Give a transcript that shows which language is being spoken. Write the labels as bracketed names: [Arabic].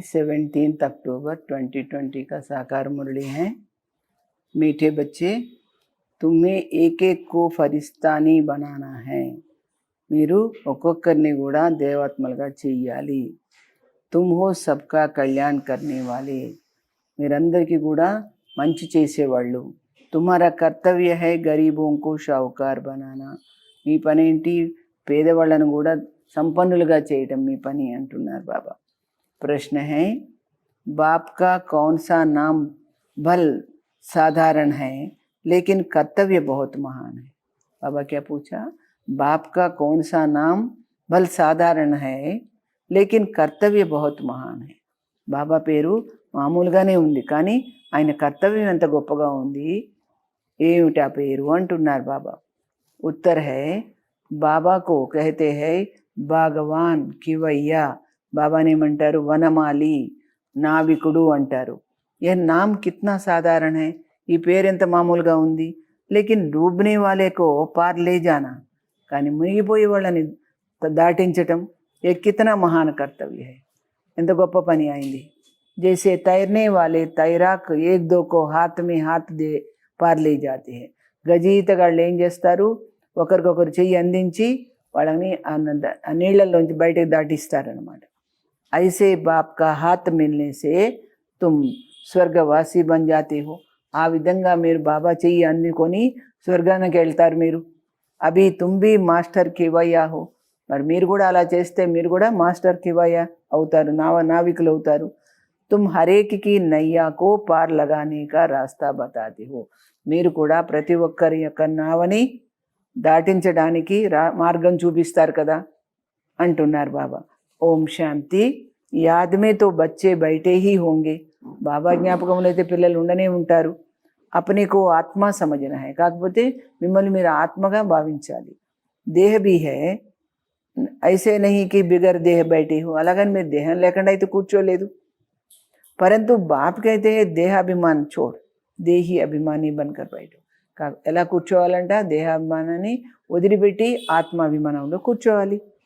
[Hindi] 17 अक्टूबर 2020 का साकार मुरली है। मीठे बच्चे, तुम्हें एक एक को ఫరిస్తాని बनाना है। [Telugu] మీరు ఒక్కొక్కరిని కూడా దేవాత్మలుగా చెయ్యాలి। [Hindi] तुम हो सबका कल्याण करने वाले, మీరందరికీ కూడా మంచి చేసేవాళ్ళు। तुम्हारा कर्तव्य है गरीबों को शाहूकार बनाना, మీ పని ఏంటి? [Telugu] పేదవాళ్ళను కూడా సంపన్నులుగా చేయటం మీ పని అంటున్నారు బాబా। [Hindi] प्रश्न है, बाप का कौन सा नाम भल साधारण है लेकिन कर्तव्य बहुत महान है। बाबा क्या पूछा? बाप का कौन सा नाम भल साधारण है लेकिन कर्तव्य बहुत महान है। [Telugu] బాబా పేరు మామూలుగానే ఉంది, కానీ ఆయన కర్తవ్యం ఎంత గొప్పగా ఉంది। ఏమిటి ఆ పేరు అంటున్నారు బాబా। [Hindi] उत्तर है, बाबा को कहते हैं భగవాన్ కివయ్య। [Telugu] బాబాని ఏమంటారు? వనమాలి, నావికుడు అంటారు। [Hindi] यह नाम कितना साधारण है, ఈ పేరు ఎంత మామూలుగా ఉంది। लेकिन डूबने वाले को पार ले जाना, కానీ మునిగిపోయే వాళ్ళని దాటించటం ये कितना महान कर्तव्य है, ఎంత గొప్ప పని అయింది। जैसे तैरने वाले तैराक एक दो को हाथ में हाथ दे पार ले जाते हैं। [Telugu] గజీతగాళ్ళు ఏం చేస్తారు? ఒకరికొకరు చెయ్యి అందించి వాళ్ళని ఆ నీళ్ళల్లోంచి బయటకు దాటిస్తారనమాట। [Hindi] ऐसे बाप का हाथ मिलने से तुम స్వర్గవాసి बन जाते हो। [Telugu] ఆ విధంగా మీరు బాబా చెయ్యి అందుకొని స్వర్గానికి వెళ్తారు మీరు। అభి తుమ్ భీ మాస్టర్ కివయ్యా హో, మరి మీరు కూడా అలా చేస్తే మీరు కూడా మాస్టర్ కివయ్యా అవుతారు, నావికులు అవుతారు। तुम हरेक की नैया को पार लगाने का रास्ता बताते हो, మీరు కూడా ప్రతి ఒక్కరి యొక్క నావని దాటించడానికి మార్గం చూపిస్తారు కదా అంటున్నారు బాబా। ఓం శాంతి। యాద్ మే తో బచ్చే బైఠే హీ హోంగే, బాబా జ్ఞాపకంలో అయితే పిల్లలు ఉండనే ఉంటారు। [Hindi] अपने को आत्मा समझना है, కాకపోతే మిమ్మల్ని మీరు ఆత్మగా భావించాలి। దేహ भी है, ऐसे नहीं कि बिगर देह बैठे हो, అలాగని మీరు దేహం లేకుండా అయితే కూర్చోలేదు। परंतु बाप कहते हैं देहाभिमान छोड़ देही अभिमानी बनकर बैठो। [Telugu] ఎలా కూర్చోవాలంట? దేహాభిమానాన్ని వదిలిపెట్టి ఆత్మాభిమానంలో కూర్చోవాలి।